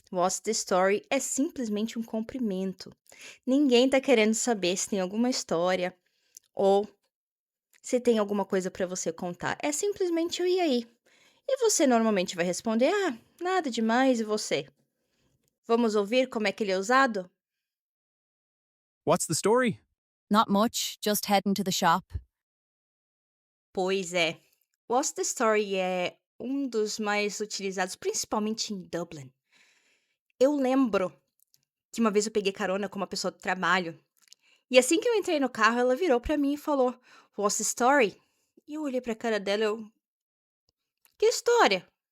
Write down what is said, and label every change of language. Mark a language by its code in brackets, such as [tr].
[en] What's the story [pt] é simplesmente um cumprimento. Ninguém tá querendo saber se tem alguma história ou se tem alguma coisa para você contar. É simplesmente o e aí. E você normalmente vai responder: Ah, nada demais, e você? Vamos ouvir como é que ele é usado? [en] What's the story? Not much, just heading to the shop. [pt] Pois é. [en] What's the story [pt] é um dos mais utilizados, principalmente em Dublin. Eu lembro que uma vez eu peguei carona com uma pessoa do trabalho, e assim que eu entrei no carro, ela virou pra mim e falou: [en] What's the story? [pt] E eu olhei pra cara dela, que história?